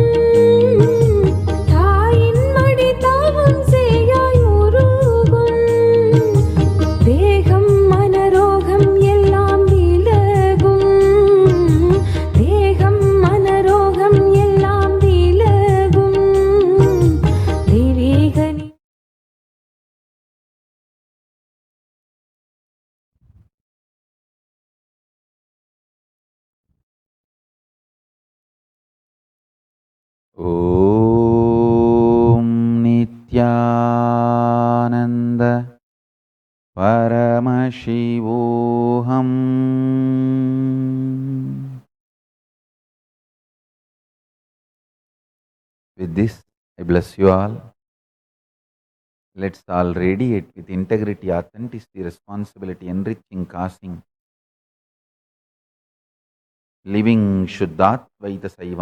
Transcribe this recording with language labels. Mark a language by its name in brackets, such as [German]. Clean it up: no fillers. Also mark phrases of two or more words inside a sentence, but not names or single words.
[Tamil] தாயின் மடி தாவும் சேயாய் உருகும் தேகம் மனரோகம் எல்லாம் விலகும் தேகம் மனரோகம் எல்லாம் விலகும் தெய்வீகனி [Sanskrit] ॐ नित्यानन्द परमशिवोऽहम्। [English] With this, I bless you all. Let's all radiate with integrity, authenticity, responsibility, enriching, causing, living Shuddhatvaita Saivam.